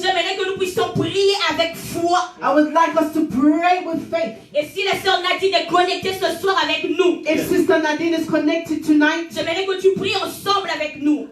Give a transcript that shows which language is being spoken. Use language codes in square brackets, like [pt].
[fr] J'aimerais que nous puissions prier avec foi. [en] I would like us to pray with faith. [fr] Et si la sœur Nadine est connectée ce soir avec nous, [en] If Sister Nadine is connected tonight, [fr] j'aimerais que tu pries ensemble avec nous.